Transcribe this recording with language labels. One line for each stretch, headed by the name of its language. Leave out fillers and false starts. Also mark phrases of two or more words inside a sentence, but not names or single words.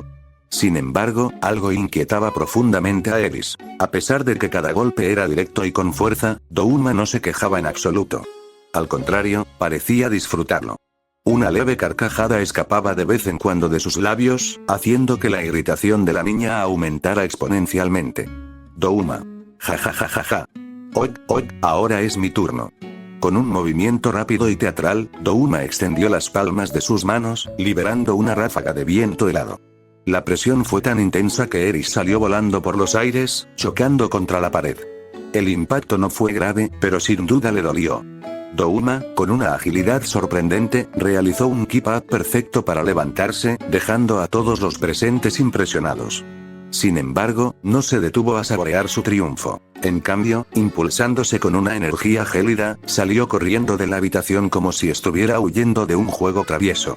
Spanish: Sin embargo, algo inquietaba profundamente a Eris. A pesar de que cada golpe era directo y con fuerza, Douma no se quejaba en absoluto. Al contrario, parecía disfrutarlo. Una leve carcajada escapaba de vez en cuando de sus labios, haciendo que la irritación de la niña aumentara exponencialmente. Douma. Ja ja ja ja ja. Oik, ahora es mi turno. Con un movimiento rápido y teatral, Douma extendió las palmas de sus manos, liberando una ráfaga de viento helado. La presión fue tan intensa que Eris salió volando por los aires, chocando contra la pared. El impacto no fue grave, pero sin duda le dolió. Douma, con una agilidad sorprendente, realizó un keep-up perfecto para levantarse, dejando a todos los presentes impresionados. Sin embargo, no se detuvo a saborear su triunfo. En cambio, impulsándose con una energía gélida, salió corriendo de la habitación como si estuviera huyendo de un juego travieso.